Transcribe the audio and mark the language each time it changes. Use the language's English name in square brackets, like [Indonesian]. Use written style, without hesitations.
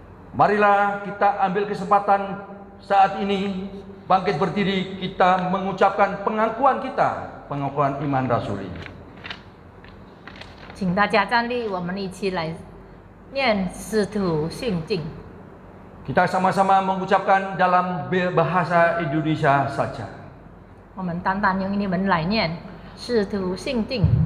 [Indonesian] Marilah kita ambil kesempatan saat ini bangkit berdiri, kita mengucapkan pengakuan kita, pengakuan iman rasuli. [Chinese] 请大家站立，我们一起来念使徒信经。 [Indonesian] Kita sama-sama mengucapkan dalam bahasa Indonesia saja. [Chinese] 我们单单用英文来念使徒信经。